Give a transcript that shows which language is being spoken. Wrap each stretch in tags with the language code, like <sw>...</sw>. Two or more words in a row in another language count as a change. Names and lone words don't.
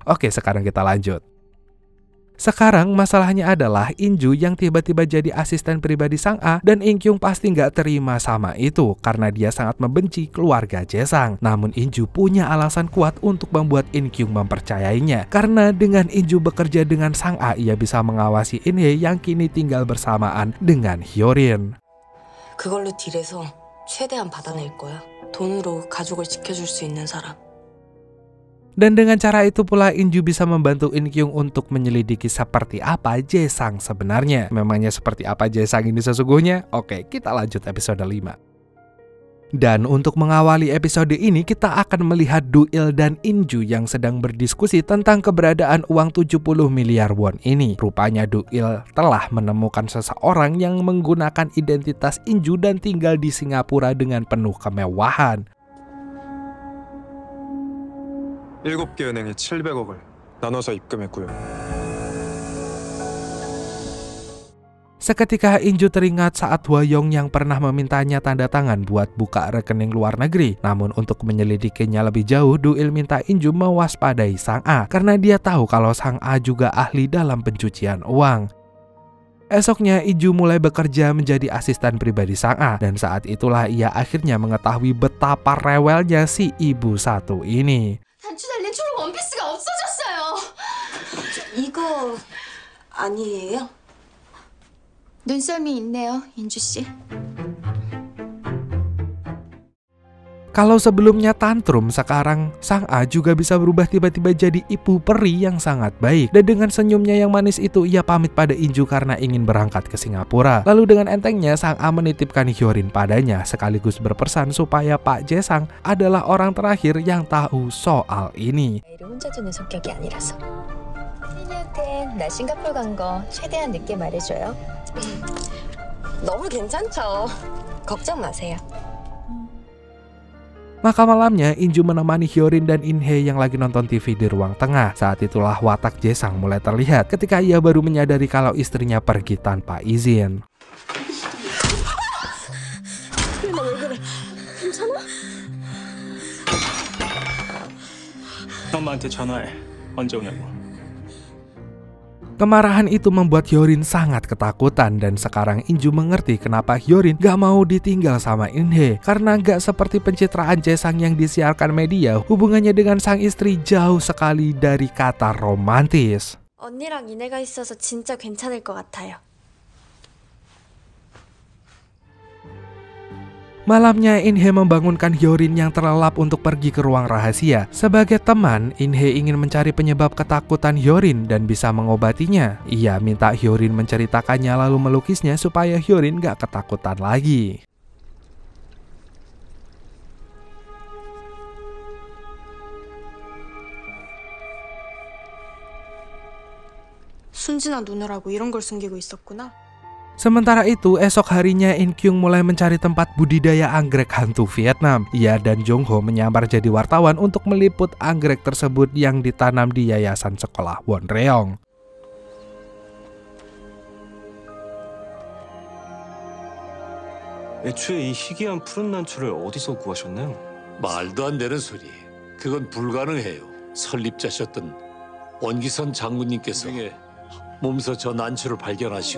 <id>Oke, sekarang kita lanjut. Sekarang masalahnya adalah In-ju yang tiba-tiba jadi asisten pribadi Sang A dan In-kyung pasti nggak terima sama itu karena dia sangat membenci keluarga Jae-sang. Namun In-ju punya alasan kuat untuk membuat In-kyung mempercayainya karena dengan In-ju bekerja dengan Sang A ia bisa mengawasi In-hye yang kini tinggal bersamaan dengan Hyorin.</id> <ko>그걸로 딜해서 최대한 받아낼 거야. 돈으로 가족을 지켜줄 수 있는 사람.</ko> <id>Dan dengan cara itu pula In-ju bisa membantu In-kyung untuk menyelidiki seperti apa Jae-sang sebenarnya. Memangnya seperti apa Jae-sang ini sesungguhnya? Oke, kita lanjut episode 5. Dan untuk mengawali episode ini kita akan melihat Do-il dan In-ju yang sedang berdiskusi tentang keberadaan uang 70 miliar won ini. Rupanya Do-il telah menemukan seseorang yang menggunakan identitas In-ju dan tinggal di Singapura dengan penuh kemewahan.</id> <ko>7개 은행에 700억을 나눠서 입금했고요.</ko> <id>Seketika In-ju teringat saat Hwa-young yang pernah memintanya tanda tangan buat buka rekening luar negeri. Namun untuk menyelidikinya lebih jauh, Do-il minta In-ju mewaspadai Sang A karena dia tahu kalau Sang A juga ahli dalam pencucian uang. Esoknya In-ju mulai bekerja menjadi asisten pribadi Sang A dan saat itulah ia akhirnya mengetahui betapa rewelnya si ibu satu ini.</id> <ko>단추 달린 초록 원피스가 없어졌어요. 이거 아니에요? 눈썰미 있네요, 인주 씨.</ko> <id>Kalau sebelumnya tantrum, sekarang Sang A juga bisa berubah tiba-tiba jadi ibu peri yang sangat baik. Dan dengan senyumnya yang manis itu, ia pamit pada In-ju karena ingin berangkat ke Singapura. Lalu dengan entengnya, Sang A menitipkan Hyorin padanya, sekaligus berpesan supaya Pak Jae-sang adalah orang terakhir yang tahu soal ini.</id> <ko>혼자 두는 성격이 아니라서. 혜린이한텐 나 싱가포르 간 거 최대한 늦게 말해줘요. 너무 괜찮죠. 걱정 마세요.</ko> <id>Maka malamnya Inju menemani Hyorin dan In-hye yang lagi nonton TV di ruang tengah. Saat itulah watak Jae-sang mulai terlihat ketika ia baru menyadari kalau istrinya pergi tanpa izin.</id> <ko>엄마한테 전화해. 언제 오냐고.</ko> <id>Kemarahan itu membuat Hyorin sangat ketakutan dan sekarang Inju mengerti kenapa Hyorin gak mau ditinggal sama In-hye. Karena gak seperti pencitraan Jae-sang yang disiarkan media, hubungannya dengan sang istri jauh sekali dari kata romantis.</id> <ko>언니랑 이내가 있어서 진짜 괜찮을 것 같아요.</ko> <id>Malamnya In-hye membangunkan Hyorin yang terlelap untuk pergi ke ruang rahasia. Sebagai teman, In-hye ingin mencari penyebab ketakutan Hyorin dan bisa mengobatinya. Ia minta Hyorin menceritakannya lalu melukisnya supaya Hyorin gak ketakutan lagi.</id> <ko>순진한 누나라고 이런 걸 숨기고 있었구나.</ko> <id>Sementara itu, esok harinya In Kyung mulai mencari tempat budidaya anggrek hantu Vietnam. Ia dan Jong Ho menyamar jadi wartawan untuk meliput anggrek tersebut yang ditanam di yayasan sekolah Wonreong.</id> <ko>애초에 이 희귀한 푸른 난초를 어디서 구하셨나요? 말도 안 되는 소리. 그건 불가능해요. 설립자셨던 원기선 장군님께서 몸소 저 난초를 발견하시고.</ko>